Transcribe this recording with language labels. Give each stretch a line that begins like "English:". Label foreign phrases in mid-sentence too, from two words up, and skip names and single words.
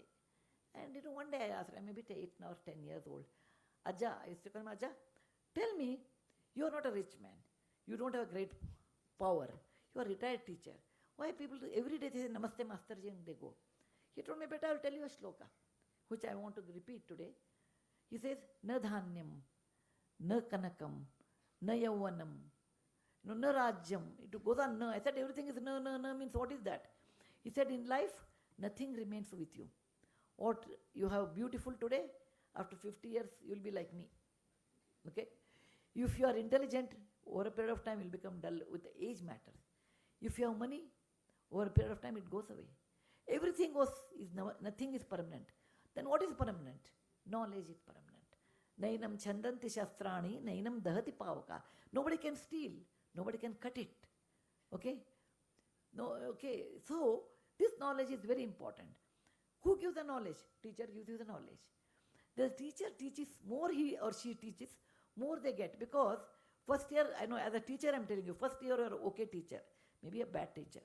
English: And one day I asked, I may be 8 or 10 years old, Ajja, I used to call him, Ajja, tell me, you are not a rich man. You don't have a great power. You are a retired teacher. Why people every day they say, Namaste, Masterji, and they go. He told me, Beta, I will tell you a shloka, which I want to repeat today. He says,
Sanskrit: न धान्यं न कनकं न यौवनं न राज्यम्.
English: It goes on, na. I said, everything is na means what is that? He said, in life, nothing remains with you. What you have beautiful today, after 50 years, you will be like me. Okay? If you are intelligent, Over a period of time, you'll become dull. With the age matters. If you have money, over a period of time, it goes away. Everything nothing is permanent. Then what is permanent? Knowledge is permanent.
Sanskrit: नैनं छिन्दन्ति शस्त्राणि नैनं दहति पावकः.
English: Nobody can steal. Nobody can cut it. Okay? No. Okay. So this knowledge is very important. Who gives the knowledge? Teacher gives you the knowledge. The teacher teaches more, he or she teaches, more they get. Because first year, I know as a teacher I'm telling you, first year you're okay teacher, maybe a bad teacher.